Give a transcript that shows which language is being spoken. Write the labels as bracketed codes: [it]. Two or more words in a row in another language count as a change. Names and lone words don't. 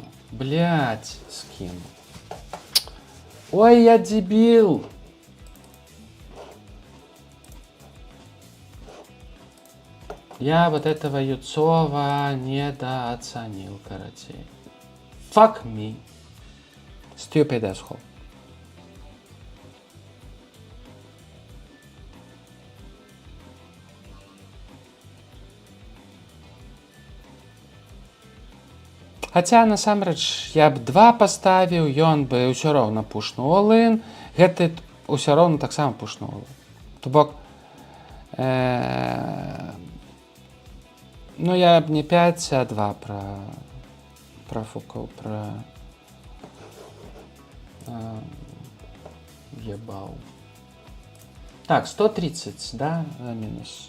[ru] Блять, скину. Ой, я дебил! Я вот этого Юцова недооценил, короче. [en] Fuck me. Stupid asshole. [be] Хаця, насамрэч, я б 2 паставіў, ён бы ўсё роўна пушнуў all-in, гэты ўсё роўна таксама пушнуў all-in. То бок, ну я б не 5, а 2 профукаў, [ru] ебал. Так, 130, да, минус.